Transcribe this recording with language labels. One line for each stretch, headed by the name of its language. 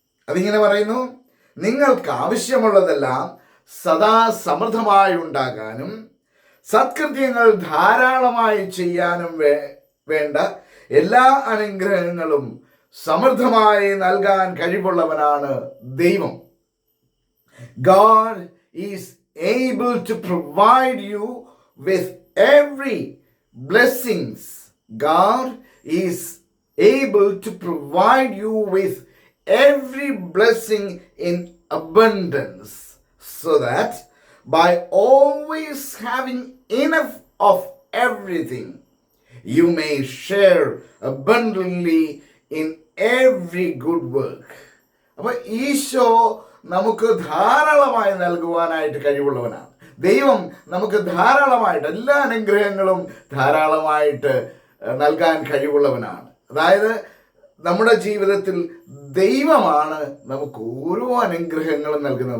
Malayalam: അതിങ്ങനെ പറയുന്നു, നിങ്ങൾക്ക് ആവശ്യമുള്ളതെല്ലാം സദാ സമൃദ്ധമായി ഉണ്ടാകാനും സത്കൃത്യങ്ങൾ ധാരാളമായി ചെയ്യാനും വേണ്ട എല്ലാ അനുഗ്രഹങ്ങളും സമൃദ്ധമായി നൽകാൻ കഴിവുള്ളവനാണ് ദൈവം.
English: God is able to provide you with every blessings. God is able to provide you with every blessing in abundance, so that by always having enough of everything, you may share abundantly in every good work.
Malayalam: അപ്പോൾ ഈശോ നമുക്ക് ധാരാളമായി നൽകുവാനായിട്ട് കഴിവുള്ളവനാണ്. ദൈവം നമുക്ക് ധാരാളമായിട്ട് എല്ലാ അനുഗ്രഹങ്ങളും ധാരാളമായിട്ട് നൽകാൻ കഴിവുള്ളവനാണ്. അതായത് നമ്മുടെ ജീവിതത്തിൽ ദൈവമാണ് നമുക്ക് ഓരോ അനുഗ്രഹങ്ങളും നൽകുന്നത്.